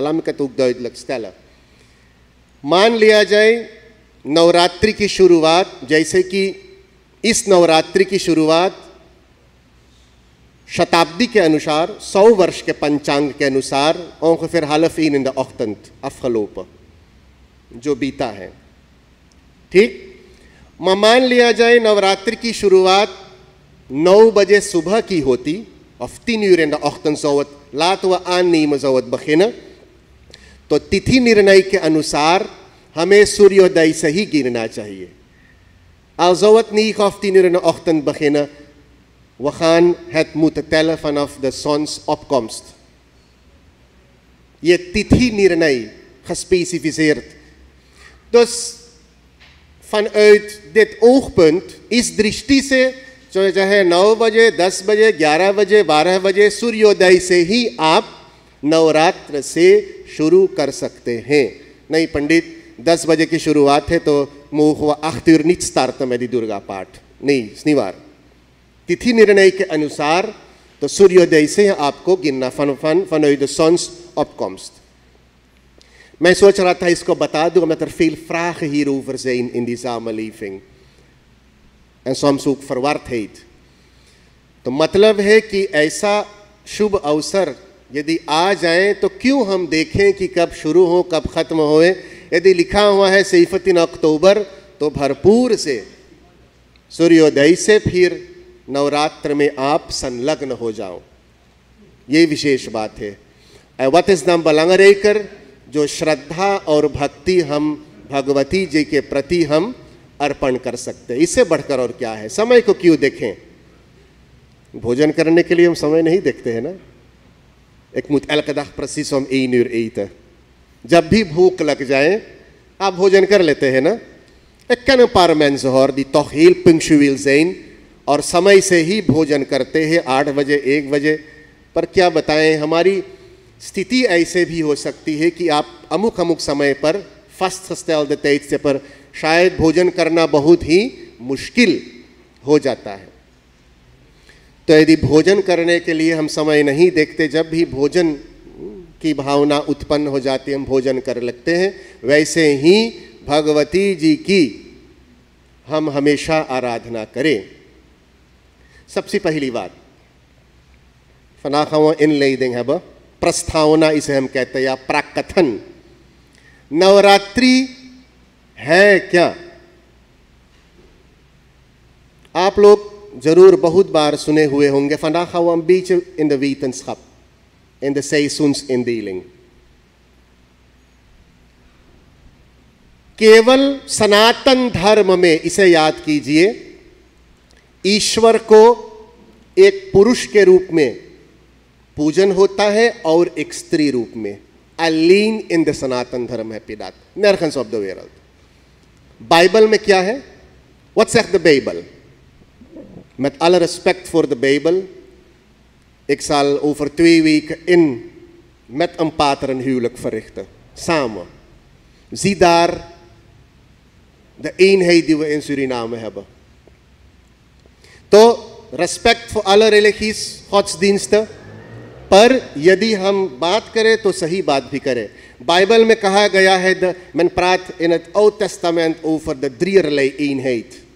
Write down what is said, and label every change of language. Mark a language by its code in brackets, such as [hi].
[nl] Laat ik het ook duidelijk stellen। [hi] मान लिया जाए नवरात्रि की शुरुआत, जैसे कि इस नवरात्रि की शुरुआत शताब्दी के अनुसार, 100 वर्ष के पंचांग के अनुसार [nl] ongeveer 1:30 in de ochtend afgelopen, [hi] जो बीता है, ठीक। मान लिया जाए नवरात्रि की शुरुआत 9 बजे सुबह की होती, [nl] of 10 uur in de ochtend zou het, laten we aannemen, zou het beginnen, [hi] तो तिथि निर्णय के अनुसार हमें सूर्योदय से ही गिनना चाहिए। [nl] Al zou het 9 of 10 uur in de ochtend beginnen, we gaan het moeten tellen vanaf de zonsopkomst। [hi] ये तिथि निर्णय [nl] gespecificeerd। Dus vanuit dit oogpunt [hi] इस दृष्टि से चाहे 9 बजे, 10 बजे, 11 बजे, 12 बजे, सूर्योदय से ही आप नवरात्र से शुरू कर सकते हैं। नहीं पंडित, 10 बजे की शुरुआत है तो [nl] mogen we 8 uur niet starten met die Durga पाठ। नहीं, is niet waar। [hi] तिथि निर्णय के अनुसार तो सूर्योदय से आपको गिनना [nl] vanuit de zonsopkomst। [hi] मैं सोच रहा था इसको बता दूं, [nl] omdat er veel vragen hierover zijn in die samenleving en soms ook verwardheid। [hi] तो मतलब है कि ऐसा शुभ अवसर यदि आ जाए तो क्यों हम देखें कि कब शुरू हो कब खत्म होए। यदि लिखा हुआ है 17 अक्टूबर तो भरपूर से सूर्योदय से फिर नवरात्र में आप संलग्न हो जाओ, ये विशेष बात है। [nl] Wat is dan belangrijker? [hi] जो श्रद्धा और भक्ति हम भगवती जी के प्रति हम अर्पण कर सकते हैं, इससे बढ़कर और क्या है। समय को क्यों देखें? भोजन करने के लिए हम समय नहीं देखते हैं ना। [nl] Ik moet elke dag precies om 1 uur eten. [hi] जब भी भूख लग जाए आप भोजन कर लेते हैं ना। [nl] Ik ken een paar mensen hoor die toch heel punctueel zijn [hi] और समय से ही भोजन करते हैं, 8 बजे 1 बजे। पर क्या बताएं, हमारी स्थिति ऐसे भी हो सकती है कि आप अमुक अमुक समय पर [nl] vastgestelde tijdstip [hi] पर शायद भोजन करना बहुत ही मुश्किल हो जाता है। तो यदि भोजन करने के लिए हम समय नहीं देखते, जब भी भोजन की भावना उत्पन्न हो जाती है हम भोजन कर लगते हैं। वैसे ही भगवती जी की हम हमेशा आराधना करें। सबसे पहली बात [nl] vandaag gaan we inleiding hebben, [hi] प्रस्तावना इसे हम कहते हैं या प्राकथन। नवरात्रि है क्या? आप लोग जरूर बहुत बार सुने हुए होंगे। [nl] vandaag gaan we een beetje in de wetenschap, in de seizoensindeling। [hi] केवल सनातन धर्म में इसे याद कीजिए, ईश्वर को एक पुरुष के रूप में पूजन होता है और एक स्त्री रूप में। [nl] Alleen in de सनातन धर्म heb je dat, nergens op de wereld। [hi] Bible में क्या है? [nl] Wat zegt de Bijbel? Met alle respect voor de Bijbel, ik zal over 2 weken met een pater een huwelijk verrichten, samen। Zie daar de eenheid die we in Suriname hebben। [hi] तो [nl] respect voor alle religies, godsdiensten, [hi] पर यदि हम बात करें तो सही बात भी करें। बाइबल में कहा गया है, [nl] men praat in het Oud Testament over de drieërlei eenheid।